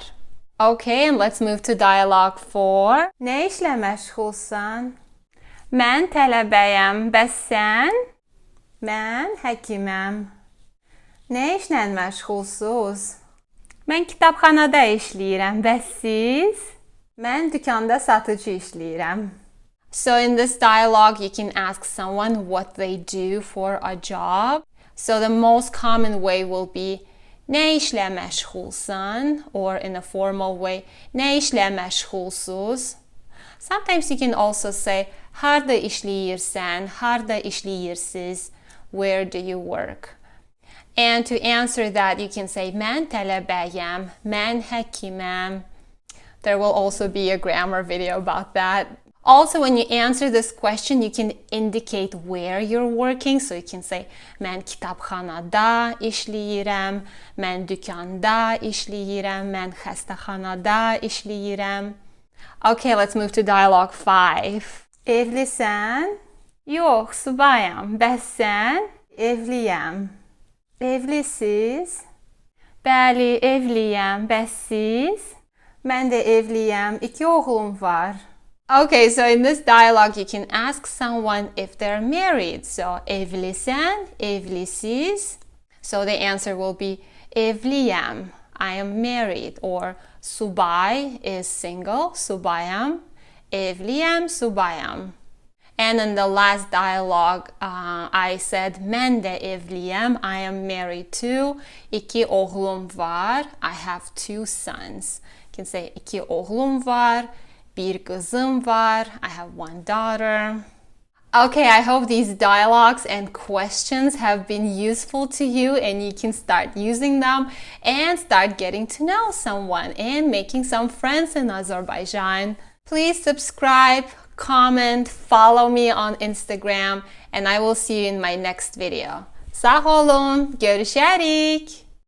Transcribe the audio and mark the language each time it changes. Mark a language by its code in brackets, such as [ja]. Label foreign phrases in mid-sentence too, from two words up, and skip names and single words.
[en] Okay, and let's move to dialogue 4. [az] Nə işlə məşğulsan? Mən tələbəyəm. Bəs sən? Mən həkiməm. Nə işlə məşğulsuz? Mən kitabxanada işləyirəm. Bəs siz? Mən dükanda satıcı işləyirəm. [en] So in this dialogue, you can ask someone what they do for a job. So the most common way will be [az] nə işlə məşğulsan, [en] or in a formal way, [az] nə işlə məşğulsuz. [en] Sometimes you can also say [az] harda işləyirsən, harda işləyirsiniz, [en] where do you work. And to answer that, you can say [az] mən tələbəyəm, mən həkiməm. [en] There will also be a grammar video about that. Also, when you answer this question, you can indicate where you're working. So you can say, [az] mən kitabxanada işləyirəm, mən dükanda işləyirəm, mən xəstəxanada işləyirəm. [en] Okay, let's move to dialogue 5. [az] Evlisən? Yox, subayam. Bəs sən? Evliyəm. Evlisiz? Bəli, evliyəm. Bəs siz? Mən də evliyəm. 2 oğlum var. [en] Okay, so in this dialogue, you can ask someone if they're married. [az] So, evlisən, evlisiz. [en] So the answer will be evliyəm, I am married. Or subay is single, [az] subayam. Evliyəm, subayam. [en] And in the last dialogue, I said, [az] mən də evliyəm, [en] I am married too. [az] 2 oğlum var, [en] I have 2 sons. You can say, [az] 2 oğlum var, 1 qızım var, [en] I have 1 daughter. Okay, I hope these dialogues and questions have been useful to you and you can start using them and start getting to know someone and making some friends in Azerbaijan. Please subscribe, comment, follow me on Instagram, and I will see you in my next video. [az] Sağ olun, görüşərik.